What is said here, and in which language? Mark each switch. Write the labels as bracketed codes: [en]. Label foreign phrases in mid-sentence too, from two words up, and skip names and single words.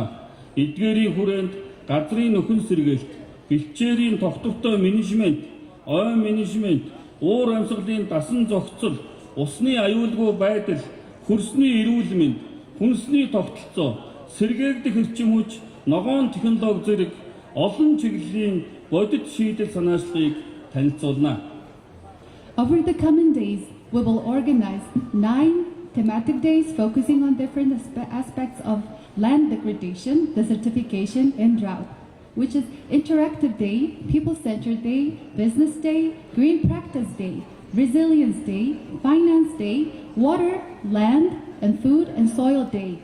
[mn] Эдгээрийн хүрээнд газрын нөхөн сэргээлт, бэлчээрийн тогтвортой менежмент, ой менежмент, уур амьсгалын дасан зохицол, усны аюулгүй байдал, хөрсний эрүүл мэнд, хүнсний тогтолцоо, сэргээгдэх эрчим хүч, ногоон технологи зэрэг олон чиглэлийн бодит шийдэл санаачлалыг танилцуулна. [en] Over the coming days, we will organize 9 thematic days focusing on different aspects of land degradation, desertification, and drought, which is Interactive Day, People-Centered Day, Business Day, Green Practice Day, Resilience Day, Finance Day, Water, Land, and Food and Soil Day.